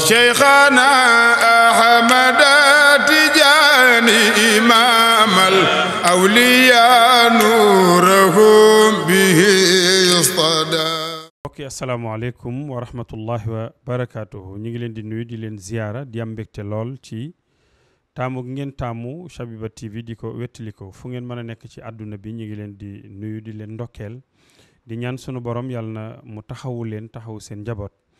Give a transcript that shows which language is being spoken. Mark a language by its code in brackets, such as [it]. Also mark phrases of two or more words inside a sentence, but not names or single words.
[ar] شيخنا أحمد تجاني إمام الأولياء نورهم به يصطدى. [wo] ok [ar] السلام عليكم ورحمة الله وبركاته [wo] ñu ngi leen di nuyu di leen ziyaara di am mbégte lool ci taamu ngeen taamu Shabiba TV di ko wettali ko fu ngeen mën a nekk ci àdduna bi ñu ngi leen di nuyu di leen ndokkeel di ñaan sunu borom yàlla na mu taxawu leen taxawu seen njaboot